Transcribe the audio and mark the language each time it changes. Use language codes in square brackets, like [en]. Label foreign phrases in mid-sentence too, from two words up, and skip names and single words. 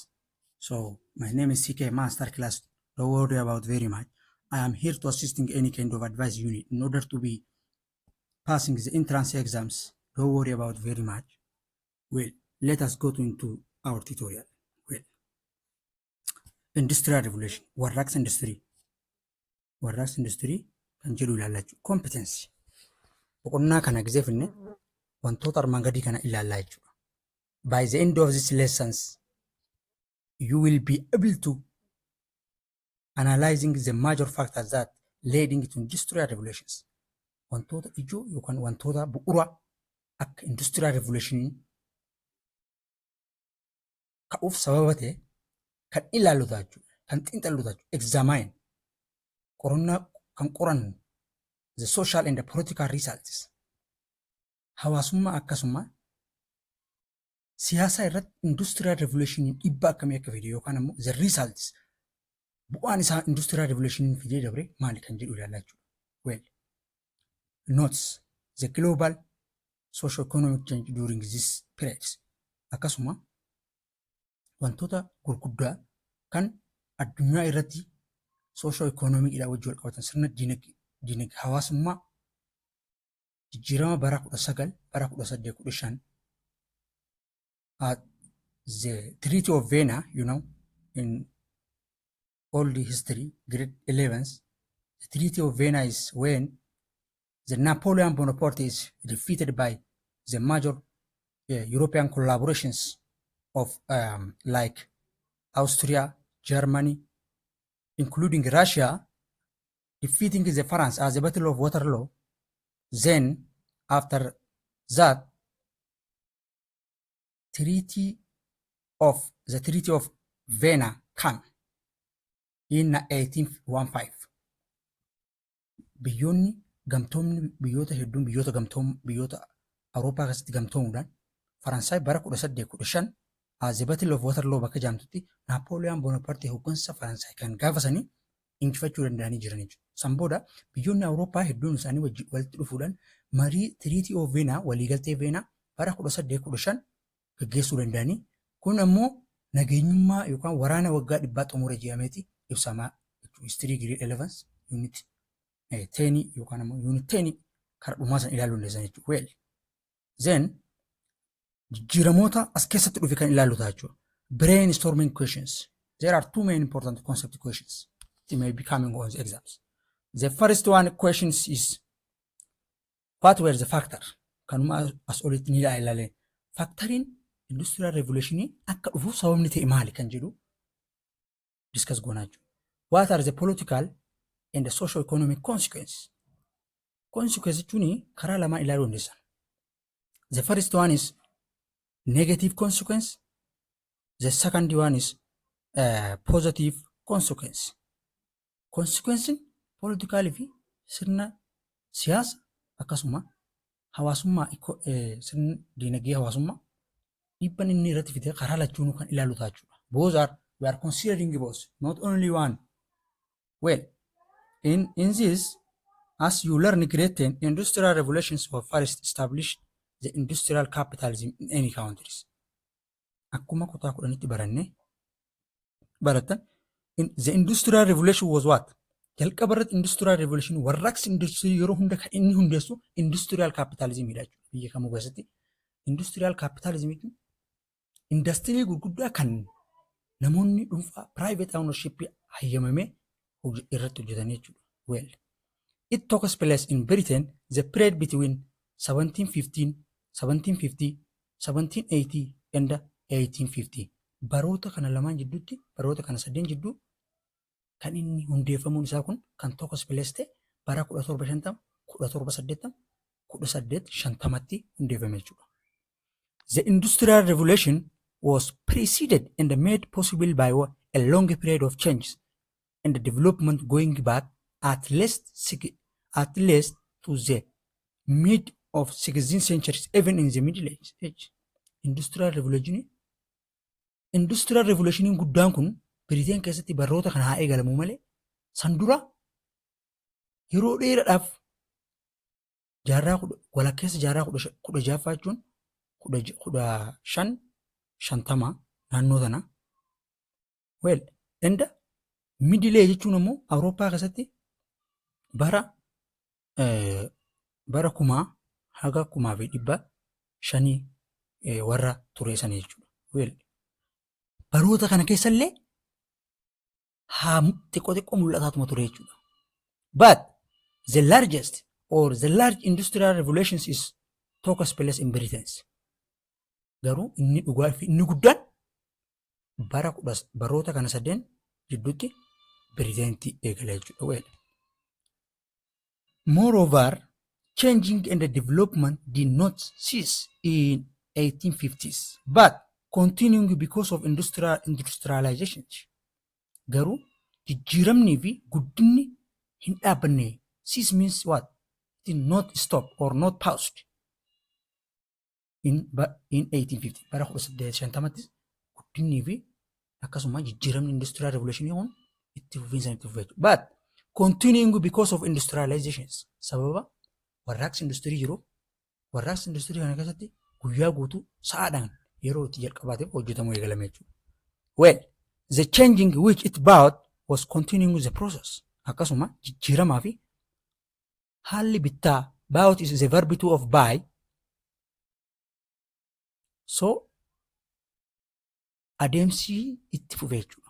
[en] So my name is CK Masterclass. Don't worry about very much. I am here to assist in any kind of advice you need in order to be passing the entrance exams. Don't worry about very much. Well, let us go into our tutorial. Well, Industrial Revolution. [om] Warraaqsa Industry. Warraaqsa Industry kan jedhu ilaallachuu. Competency. Boqonnaa kana gizeeffinne wantoota armaan gadii kana ilaallaa jechuudha. [en] By the end of these lessons, you will be able to analyzing the major factors that leading to industrial revolutions. [om] Wantoota ijoo yookaan wantoota bu'uura akka [en] industrial revolution [om] ka'uuf sababa ta'e kan ilaallu ta'a jechuudha. Kan xiinxallu ta'a jechuudha. [en] Examine. [om] Qorannaa kan qorannu [en] the social and the political results. [om] Hawaasummaa akkasuma siyaasa irratti [en] industrial revolution [om] dhiibbaa akkamii akka fide yookaan ammoo [en] the results [om] bu'aan isaa [en] industrial revolution [om] fidee dabre maali kan jedhu ilaallaa jechuudha. [en] Well, notes the global socio-economic change during this period. [om] Akkasuma wantoota gurguddaa kan addunyaa irratti socio-economic wajjin wal qabatan sirna dinagdee hawaasummaa jijjiirama bara 19 bara 1815 [en] at the Treaty of Vienna, you know, in all the history, grade 11s, the Treaty of Vienna is when the Napoleon Bonaparte is defeated by the major European collaborations of like Austria, Germany, including Russia, defeating the France at the Battle of Waterloo. Then, after that, the Treaty of Vienna came in 1815. [om] Biyyoonni gamtoomni biyyoota hedduun biyyoota Awurooppaa keessatti gamtoomuudhaan Faransaay bara 1815 as the Battle of Waterloo bakka jaamtutti Napoleon Bonaparte hooggansa Faransaay kan gaafasanii injifachuu danda'anii jiran jechuudha. San booda biyyoonni Awurooppaa hedduun isaanii walitti dhufuudhaan marii Treaty of Vienna waliigaltee Vienna bara 1815 gaggeessuu danda'anii kun ammoo nageenyummaa yookaan waraana waggaa dhibbaa xumura jedhameeti ibsamaa jechuudha. [en] History Grade 11 Unit 10 [om] yookaan ammoo Unit 10 karaa dhumaa san ilaaluu dandeessan jechuudha. [en] Well, then [om] jijjiiramoota as keessatti dhufe kan ilaallu ta'a jechuudha. [en] Brainstorming questions. There are two main important concept questions that may be coming on the exams. The first one question is what were the factor? [om] Kanuma as olitti ni ilaalle. [en] Factoring industrial revolution [om] akka dhufu sababni ta'e maali kan jedhu discuss goonaa jechuudha. [en] What are the political and the socio-economic consequences? [om] Consequences jechuun karaa lama ilaaluu dandeessan. [en] The first one is negative consequence. The second one is positive consequence. Consequence political [om] fi sirna siyaasa akkasuma hawaasummaa sirna dinagdee hawaasummaa dhiibbaan inni irratti fide karaa lachuun kan ilaallu ta'a jechuudha. [en] Both are we are considering both, not only one. Well, in this, as you learn grade 10, industrial revolutions were first established the industrial capitalism in any countries. [om] Akkuma kutaa kudhanitti baratan [en] the industrial revolution was what? [om] Jalqaba irratti [en] industrial revolution [om] warraaqsi industry yeroo hunda kan inni hundeessu [en] industrial capitalism [om] dha jechuudha. Biyya kamuu keessatti [en] industrial capitalism [om] jechuun industirii gurguddaa kan namoonni dhuunfaa [en] private ownership [om] hayyamamee irratti hojjetan jechuudha. [en] Well, it took place in Britain the period between 1750, 1780 and 1850. [om] Baroota kana lamaan jidduutti, baroota kana sadeen jidduu kan inni hundeeffamuun isaa kun kan tokkos place ta'e bara 1750 1780 1850tti hundeeffame jechuudha. [en] The Industrial Revolution was preceded and made possible by a long period of change and development going back at least to the mid of 16th century, even in the Middle Age. Industrial Revolution [om] guddaan kun Biriteen keessatti baroota kana haa eegalamuu malee san dura yeroo dheeraadhaaf walakkeessa jaarraa 16ffaa jechuun 1550 naannoo tana. Well, enda Middle Age jechuun immoo Awurooppaa keessatti bara 1000 haga 1500 warra tureessanii jechuudha. Well, baroota kana keessallee xiqqoo mul'ataatuma ture jechuudha. [en] But the largest or the large industrial revolutions is took place in Britain. [om] Garuu inni dhugaa fi inni guddaan baroota kana sadeen jidduutti Biriiteenitti eegale jechuudha. [en] Well, moreover, changing and the development did not cease in 1850s, but continuing because of industrialization. [om] Garuu jijjiiramnii fi guddinni hin dhaabbanne. [en] Cease means what? It did not stop or not paused in 1850. [om] Bara 1850tti guddinni fi akkasuma jijjiiramni [en] industrial revolution [om] kun itti fufiinsa itti fufee. [en] But continuing because of industrializations. [om] Sababa warraaqsi industirii jiru. Warraaqsi industirii kana keessatti guyyaa guutuu sa'aadhaan yeroo itti jalqabateef hojjetamuu eegalame jechuudha. [en] Well, the changing which it brought was continuing the process. [om] Akkasuma jijjiiramaa fi haalli bittaa [en] bought is the verb of buy. [om] So adeemsi itti fufee jechuudha.